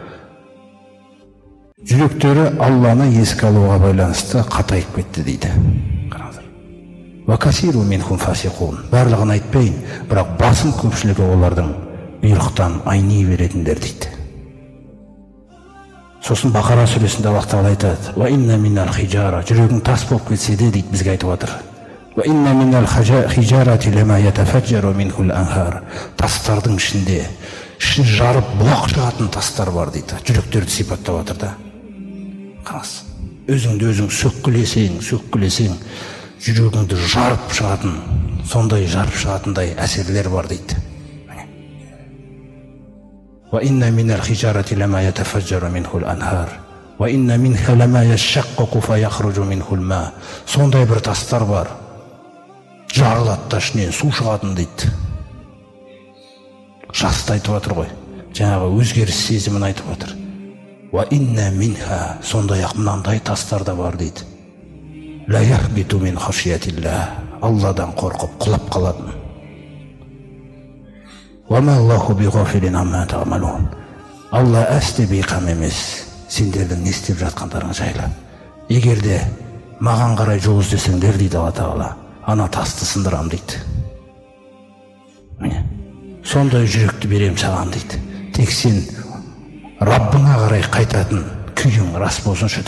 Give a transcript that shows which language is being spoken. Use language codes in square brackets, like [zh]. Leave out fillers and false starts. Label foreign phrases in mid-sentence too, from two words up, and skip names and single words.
[kk] Жүректері Алланы еске алуға байланысты қатайып кетті дейді. [ar] وكثير منهم فاسقون. [kk] Барлығын айтпайын, бірақ басым көпшілігі олардың бұйрықтан айни беретіндер дейді. Сосын Бақара сүресінде Аллах Тағала айтады: [ar] "وإن من الحجارة", [kk] жүрегің тас болып кетсе де дейді, бізге айтып отыр. [ar] "وإن من الحجارة لما يتفجر منه الأنهار". [kk] Тастардың ішінде жарып бұлақ шығатын тастар бар дейді. Жүректерді сипаттап отыр да. Қарас, өзіңді өзің сөккілесең, жүрегіңді жарып шығатын, сондай жарып шығатындай әсерлер бар дейді. [ar] وإن من الحجارة لما يتفجر منه الأنهار وإن منها لما يشقق فيخرج منه الماء. [kk] Сондай бір тастар бар, жарылады да ішінен су шығатын дейді. Жасты айтып отыр ғой, жаңағы өзгеріс сезімін айтып отыр. [ar] وإن منها, [kk] сондай-ақ мынандай тастар да бар дейді. [ar] لا يهبط من خشية الله, [kk] Алладан қорқып құлап қалатын. [ar] وما الله بغافل عما تعملون. [kk] Алла әсте бейқам емес сендердің не істеп жатқандарың жайлы. Егер де маған қарай жол іздесеңдер дейді Алла Тағала, ана тасты сындырам дейді. Сондай жүректі берем саған дейді. Тек сен Раббыңа қарай қайтатын күйің рас болсыншы дейді.